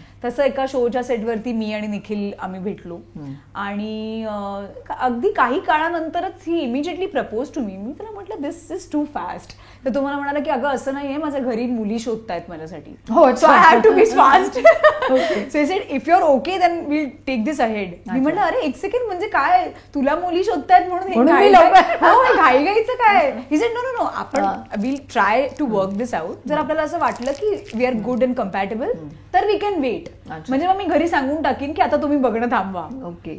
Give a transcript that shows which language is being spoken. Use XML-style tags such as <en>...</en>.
<mr>तसं एका शोच्या सेटवरती मी आणि निखिल आम्ही भेटलो आणि अगदी काही काळानंतरच</mr> <en>ही immediately propose to me.</en> <mr>मी त्याला म्हटलं</mr> <en>This is too fast.</en> <mr>तर तो मला म्हणाला की अगं असं नाहीये, माझ्या घरी मुली शोधतायत माझ्यासाठी,</mr> <en>So I have to be fast. So he said if you are okay then will take this ahead.</en> <mr>मी म्हटलं अरे एक सेकंड, म्हणजे काय तुला मुली शोधतायत म्हणून घाईघाईचं काय?</mr> <en>he said no no no,</en> <mr>आपण</mr> <en>Will try to work this out.</en> <mr>जर आपल्याला असं वाटलं की</mr> <en>We are good and compatible तर we can wait.</en> <mr>म्हणजे मग मी घरी सांगून टाकीन की आता तुम्ही बघणं थांबवा.</mr> <en>Okay.</en>